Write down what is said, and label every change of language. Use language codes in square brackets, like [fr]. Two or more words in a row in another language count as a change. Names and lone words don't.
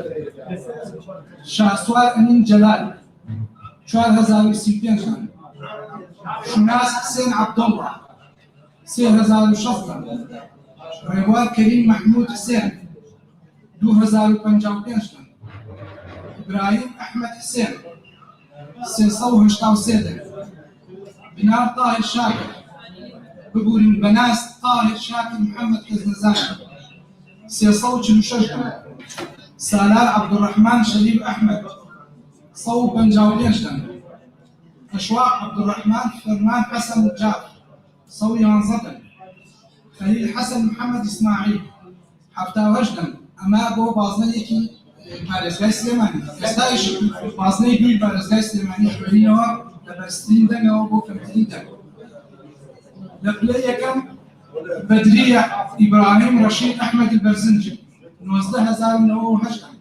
[ckb] شاسوار ئەمین جەلال 4035 دەنگ. شوناس حسێن عەبدوڵڵا 3060 دەنگ. ڕێبوار کەریم محمود حسێن 2055 دەنگ. إبراهيم أحمد حسين 383 دەنگ. بنار طاهر شاكر ببورين بناس طاهر شاكر محمد كزنزان 346 دەنگ. سالار عبدالرحمن شريف أحمد 155 دەنگ. أشواق عبدالرحمن فرمان حسن جعفر 111 دەنگ. خليل حسن محمد إسماعيل 78 دەنگ. ئەمە بۆ بازنەیەکی پارێزگای سلێمانی. ئێستاش بازنەی دوی پارێزگای سلێمانی خوێنینەوە لە بەرزترین دەنگەوە بۆ کەمترین دەنگ. لە پلەی یەکەم بەدریە ئیبراهیم ڕەشید ئەحمەد البەرزنجی 19098 دەنگ.